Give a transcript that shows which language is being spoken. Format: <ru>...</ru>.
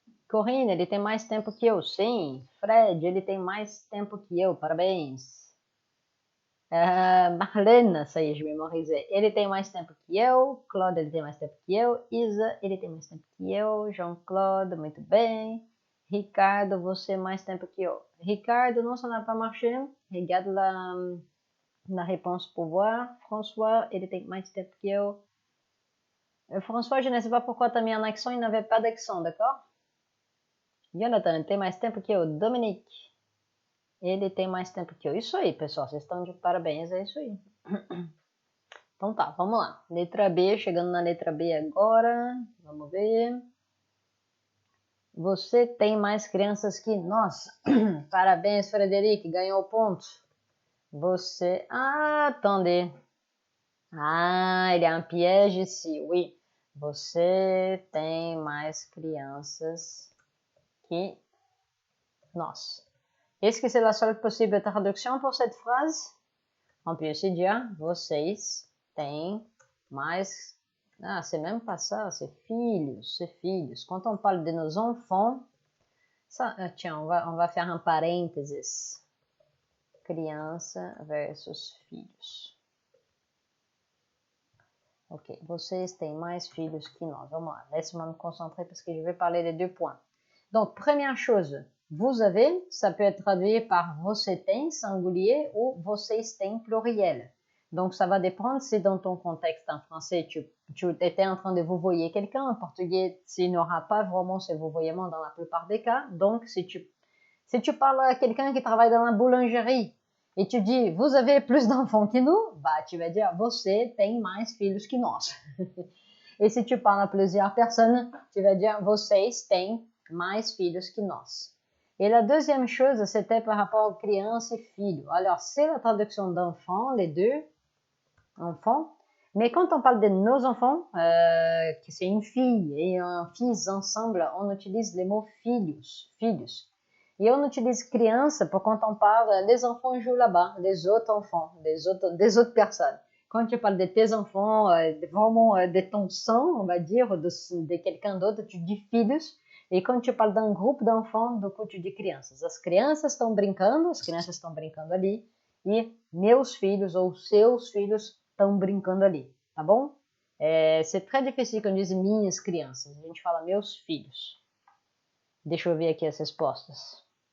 <pt>Corrine, ele tem mais tempo que eu. Sim. Fred, ele tem mais tempo que eu. Parabéns.</pt> <fr>Marlena, ça y est, je mémorisais.</fr> <pt>Ele tem mais tempo que eu. Claude, ele tem mais tempo que eu. Isa, ele tem mais tempo que eu. Jean-Claude, muito bem. Ricardo, você mais tempo que eu. Ricardo,</pt> <fr>non, ça n'a pas marché. Regarde na réponse pour voir.</fr> <pt>François, ele tem mais tempo que eu.</pt> <fr>François, je ne sais pas pourquoi tu as mis un accent, il n'avait pas d'accent, d'accord?</fr> <pt>Jonathan, ele tem mais tempo que eu. Dominique, ele tem mais tempo que eu. Isso aí, pessoal, vocês estão de parabéns, é isso aí. Então tá, vamos lá. Letra B, chegando na letra B agora. Vamos ver. Você tem mais crianças que nós. Parabéns, Frederic, ganhou ponto. Você...</pt> <fr>Ah, attendez. Ah, il y a un piège ici, oui.</fr> <pt>Você tem mais crianças que nós.</pt> <fr>Est-ce que c'est la seule possible traduction pour cette phrase? On peut aussi dire vocês têm mais. Ah, c'est même pas ça, c'est filhos, c'est filhos. Quand on parle de nos enfants, ça, tiens, on va faire un parênteses.</fr> <pt>Criança versus filhos. Ok, vocês têm mais filhos que nós. Vamos lá,</pt> <fr>laisse-moi me concentrer parce que je vais parler des deux points. Donc, première chose, vous avez, ça peut être traduit par você tem, singulier, ou vocês têm, pluriel. Donc, ça va dépendre si dans ton contexte en français, tu étais en train de vous voyer quelqu'un. En portugais, il n'y aura pas vraiment ce vouvoiement dans la plupart des cas. Donc, si tu parles à quelqu'un qui travaille dans la boulangerie, et tu dis, vous avez plus d'enfants que nous, bah, tu vas dire,</fr> <pt>você tem mais filhos que nós.</pt> <fr>Et si tu parles à plusieurs personnes, tu vas dire,</fr> <pt>vocês têm mais filhos que nós.</pt> <fr>Et la deuxième chose, c'était par rapport aux crianças et filhos. Alors, c'est la traduction d'enfants, les deux, enfants. Mais quand on parle de nos enfants, que c'est une fille et un fils ensemble, on utilise le mot filhos, filhos. Et on utilise criança pour quand on parle des enfants jouent là-bas, des autres enfants, des autres personnes. Quand tu parles de tes enfants, vraiment de ton sang, on va dire, de quelqu'un d'autre, tu dis filhos. E quando tu parles d'un groupe d'enfants, do coup, tu dis crianças.</fr> <pt>As crianças estão brincando ali, e meus filhos ou seus filhos estão brincando ali, tá bom?</pt> <fr>C'est très difficile</fr> <pt>quando diz minhas crianças, a gente fala meus filhos. Deixa eu ver aqui as respostas.</pt>